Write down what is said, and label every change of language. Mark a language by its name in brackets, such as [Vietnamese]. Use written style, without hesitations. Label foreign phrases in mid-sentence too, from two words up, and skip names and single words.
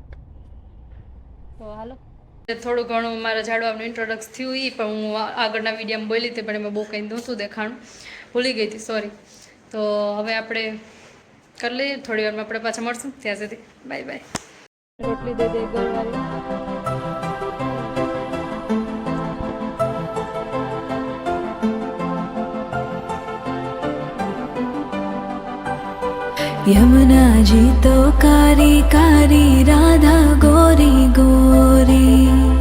[Gujarati] તો હાલો, થોડું ઘણું મારા ઝાડવાનું ઇન્ટ્રોડક્સ થયું એ પણ હું આગળના વિડીયોમાં બોલી હતી, પણ એમાં બહુ કંઈ નહોતું દેખાણું, ભૂલી ગઈ હતી, સોરી. તો હવે આપણે કરી લઈએ, થોડી વારમાં આપણે પાછા મળશું. ત્યાં સુધી બાય બાય. રોટલી દે દે ગળવાળી. [Hindi] यमुना जी तो कारी कारी राधा गोरी गोरी,